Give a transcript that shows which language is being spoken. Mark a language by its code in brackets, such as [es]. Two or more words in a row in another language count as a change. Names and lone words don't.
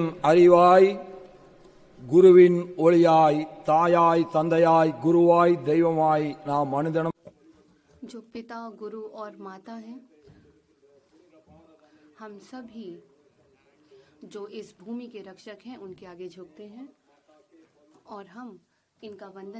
[ta] அறிவாய், குருவின் ஒளியாய், தாயாய், தந்தையாய், குருவாய், தெய்வமாய் நாம் மனிதனும் [hi] जो पिता, गुरु और माता हैं, हम सभी जो इस भूमि के रक्षक हैं उनके आगे झुकते हैं और हम इनका वंदन